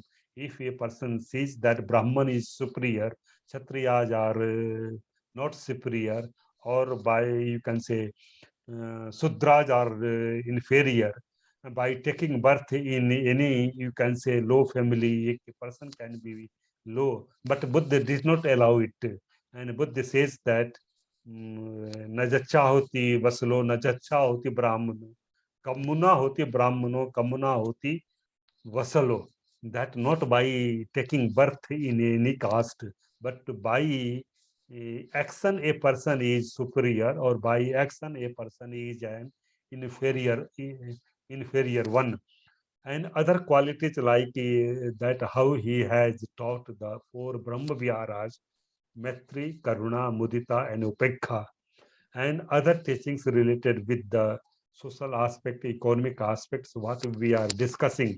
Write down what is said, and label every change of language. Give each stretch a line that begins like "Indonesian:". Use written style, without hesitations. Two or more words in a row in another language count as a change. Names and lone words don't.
English: If a person sees that Brahman is superior, Kshatriyas are not superior, or by you can say Sudras are inferior. By taking birth in any, you can say, low family, a person can be low. But Buddha did not allow it. And Buddha says that
Pali: Najacha hoti vaslo, najacha hoti brahmano, kamuna hoti brahmano, kamuna hoti vasalo.
English: That not by taking birth in any caste, but by action a person is superior, or by action a person is an inferior one. And other qualities like that how he has taught the four Brahma Viharas, Maitri, Karuna, Mudita, and Upekha, and other teachings related with the social aspect, economic aspects, what we are discussing.